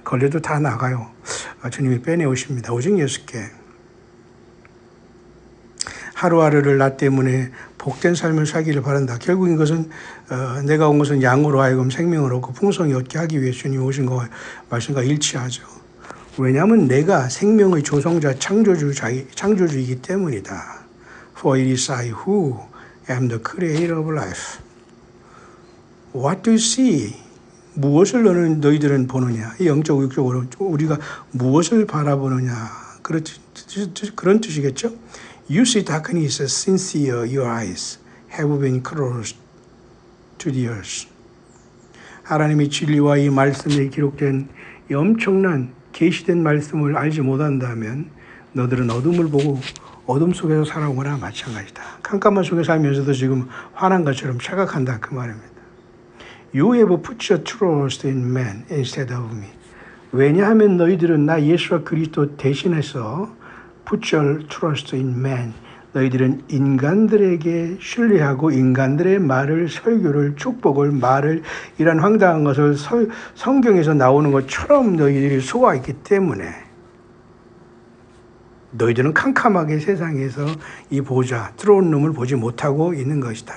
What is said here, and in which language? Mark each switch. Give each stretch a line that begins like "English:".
Korean: 걸려도 다 나가요. 주님이 빼내오십니다. 오직 예수께 하루하루를 나 때문에 복된 삶을 살기를 바란다. 결국 이것은 내가 온 것은 양으로 하여금 생명을 얻고 풍성히 얻게 하기 위해 주님이 오신 것 말씀과 일치하죠. 왜냐하면 내가 생명의 조성자 창조주이기 때문이다.
English: For it is I who am the creator of life. What do you see?
Korean: 무엇을 너희들은 보느냐? 영적 육적으로 우리가 무엇을 바라보느냐? 그런 뜻이겠죠?
English: You see darkness since your eyes have been closed to the earth.
Korean: 하나님의 진리와 이 말씀에 기록된 이 엄청난 계시된 말씀을 알지 못한다면 너들은 어둠을 보고 어둠 속에서 살아온 거나 마찬가지다. 깜깜한 속에 살면서도 지금 화난 것처럼 착각한다 그 말입니다.
English: You have put your trust in man instead of me.
Korean: 왜냐하면 너희들은 나 예수와 그리스도 대신해서
English: put your trust in man.
Korean: 너희들은 인간들에게 신뢰하고 인간들의 말을, 설교를, 축복을, 말을 이런 황당한 것을 성경에서 나오는 것처럼 너희들이 소화했기 때문에 너희들은 캄캄하게 세상에서 이 보좌, 들어온 놈을 보지 못하고 있는 것이다.